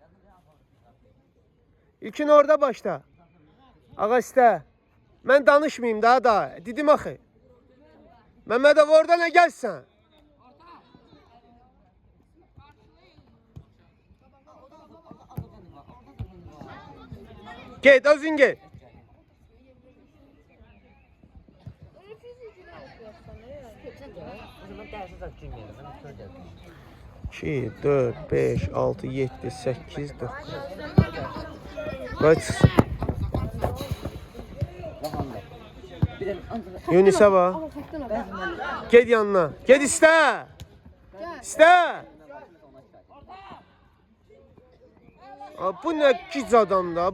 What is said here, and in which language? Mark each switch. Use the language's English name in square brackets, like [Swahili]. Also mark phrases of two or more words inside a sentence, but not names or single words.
[Azerbaijani] İlkin orada başla. Ağa istə. Mən danışmayayım daha da. Dedim axı. Məmmədov orada nə gəlsən? Get, özün get. [Turkish] O zaman dersi de girmeyelim. Ben söyleyeceğim. 2, 4, 5, 6, 7, 8, 9. [Azerbaijani] Qoy çıxsın. [Turkish] Bir de [Azerbaijani] Yunisə bax. Get yanına. Get istə. İstə. Bu nə gic adamda?